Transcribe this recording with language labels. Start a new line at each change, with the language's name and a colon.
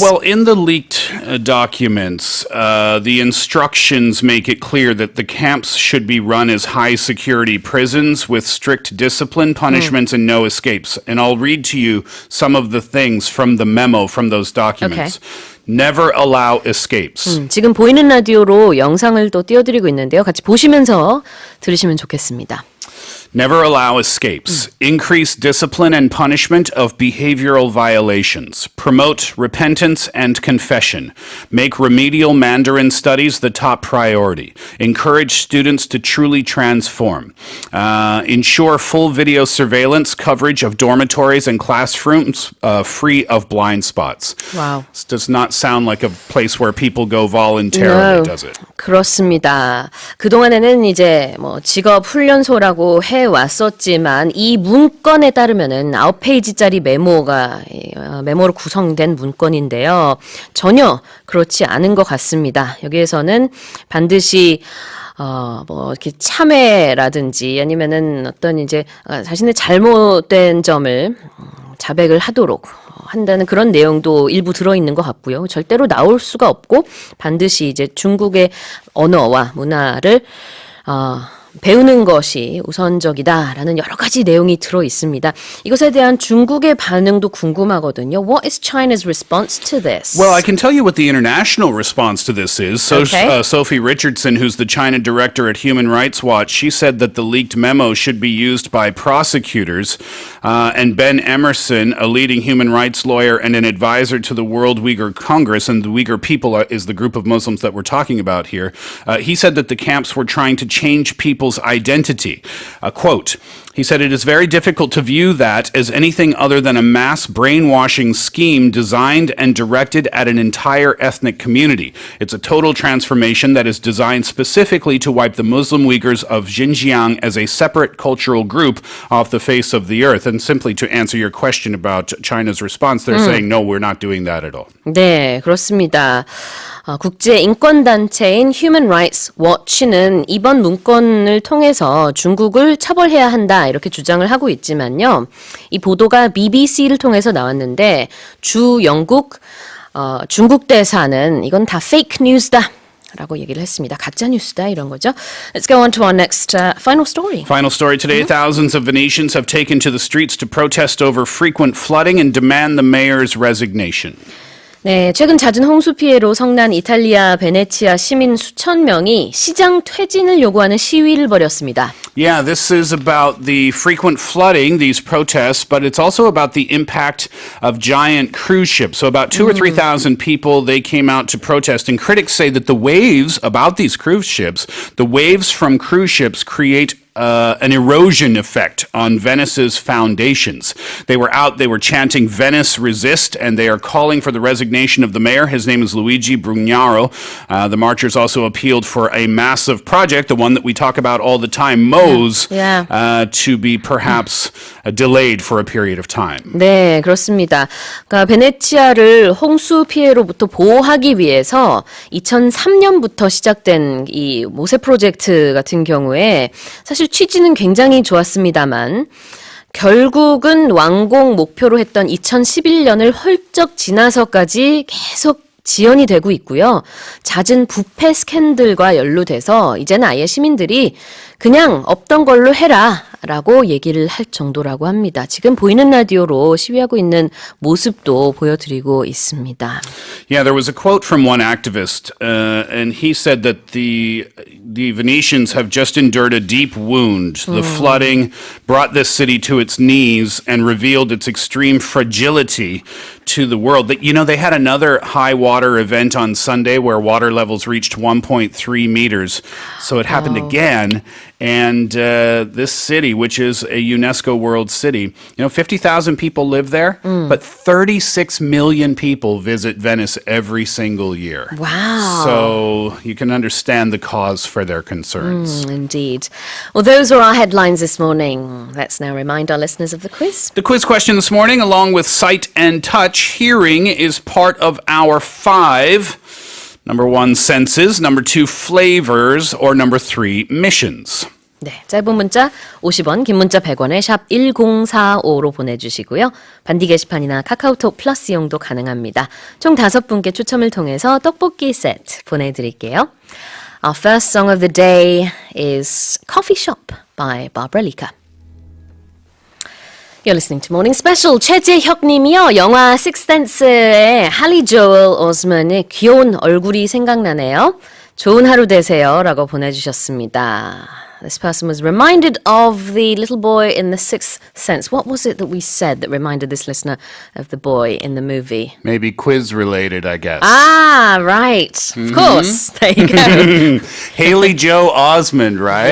English: Well, in the leaked documents, the instructions make it clear that the camps should be run as high-security prisons with strict discipline, punishments, and no escapes. And I'll read to you some of the things from the memo from those documents. Okay. Never allow escapes.
Korean: 지금 보이는 라디오로 영상을 또 띄워드리고 있는데요. 같이 보시면서 들으시면 좋겠습니다.
English: Never allow escapes. Increase discipline and punishment of behavioral violations. Promote repentance and confession. Make remedial Mandarin studies the top priority. Encourage students to truly transform. Ensure full video surveillance coverage of dormitories and classrooms free of blind spots. Wow. This does not sound like a place where people go voluntarily, does it?
Korean: 그렇습니다. 그동안에는 이제 뭐 직업 훈련소라고 해 왔었지만 이 문건에 따르면은 9페이지짜리 메모로 구성된 문건인데요. 전혀 그렇지 않은 것 같습니다. 여기에서는 반드시 뭐 이렇게 참회라든지 아니면은 어떤 이제 자신의 잘못된 점을 자백을 하도록 한다는 그런 내용도 일부 들어있는 것 같고요. 절대로 나올 수가 없고 반드시 이제 중국의 언어와 문화를 배우는 것이 우선적이다라는 여러 가지 내용이 들어 있습니다. 이것에 대한 중국의 반응도 궁금하거든요.
English: What is China's response to this? Well, I can tell you what the international response to this is. Okay. Sophie Richardson, who's the China director at Human Rights Watch, she said that the leaked memo should be used by prosecutors. And Ben Emerson, a leading human rights lawyer and an advisor to the World Uyghur Congress, and the Uyghur people is the group of Muslims that we're talking about here, he said that the camps were trying to change people's identity. Quote, he said, it is very difficult to view that as anything other than a mass brainwashing scheme designed and directed at an entire ethnic community. It's a total transformation that is designed specifically to wipe the Muslim Uyghurs of Xinjiang as a separate cultural group off the face of the earth. And simply to answer your question about China's response, they're saying, no, we're not doing that at all.
Korean: 네, 그렇습니다. 국제 인권단체인 Human Rights Watch는 이번 문건을 통해서 중국을 처벌해야 한다 이렇게 주장을 하고 있지만요. 이 보도가 BBC를 통해서 나왔는데 주 영국 중국 대사는 이건 다 페이크 뉴스다 라고 얘기를 했습니다. 가짜 뉴스다 이런 거죠.
English: Let's go on to our next final story. Final story today. Thousands of Venetians have taken to the streets to protest over frequent flooding and demand the mayor's resignation.
Korean: 네, 최근 잦은 홍수 피해로 성난 이탈리아 베네치아 시민 수천 명이 시장 퇴진을 요구하는 시위를 벌였습니다.
English: Yeah, this is about the frequent flooding, these protests, but it's also about the impact of giant cruise ships. So about 2,000 or 3,000 people, they came out to protest, and critics say that the waves about these cruise ships, the waves from cruise ships create an erosion effect on Venice's foundations. They were out, they were chanting Venice resist, and they are calling for the resignation of the mayor. His name is Luigi Brugnaro. The marchers also appealed for a massive project, the one that we talk about all the time, MOSE, to be perhaps delayed for a period of time.
Korean: 네, 그렇습니다. 그러니까 베네치아를 홍수 피해로부터 보호하기 위해서 2003년부터 시작된 이 모세 프로젝트 같은 경우에 사실 취지는 굉장히 좋았습니다만 결국은 완공 목표로 했던 2011년을 훌쩍 지나서까지 계속 지연이 되고 있고요. 잦은 부패 스캔들과 연루돼서 이제는 아예 시민들이 그냥 없던 걸로 해라 라고 얘기를 할 정도라고 합니다. 지금 보이는 라디오로 시위하고 있는 모습도 보여드리고 있습니다.
English: Yeah, there was a quote from one activist, and he said that the Venetians have just endured a deep wound. The flooding brought this city to its knees and revealed its extreme fragility to the world. That, you know, they had another high water event on Sunday where water levels reached 1.3 meters. So it happened again. And this city, which is a UNESCO World City, 50,000 people live there, but 36 million people visit Venice every single year. Wow. So you can understand the cause for their concerns. Indeed. Well, those are our headlines this morning. Let's now remind our listeners of the quiz. The quiz question this morning, along with sight and touch, hearing is part of our 5. Number 1, senses. Number 2, flavors. Or number 3, missions.
Korean: 네, 짧은 문자 50원, 긴 문자 100원에 샵 1045로 보내주시고요. 반디 게시판이나 카카오톡 플러스 이용도 가능합니다. 총 5분께 추첨을 통해서 떡볶이 세트 보내드릴게요.
English: Our first song of the day is Coffee Shop by Barbara Lika. You're listening to Morning Special.
Korean: 최재혁 님이요. 영화 식스센스의 할리 조엘 오스먼의 귀여운 얼굴이 생각나네요. 좋은 하루 되세요. 라고 보내주셨습니다.
English: This person was reminded of the little boy in The Sixth Sense. What was it that we said that reminded this listener of the boy in the movie? Maybe quiz related, I guess. Ah, right. Of course. There you go. Haley Joel Osment, right?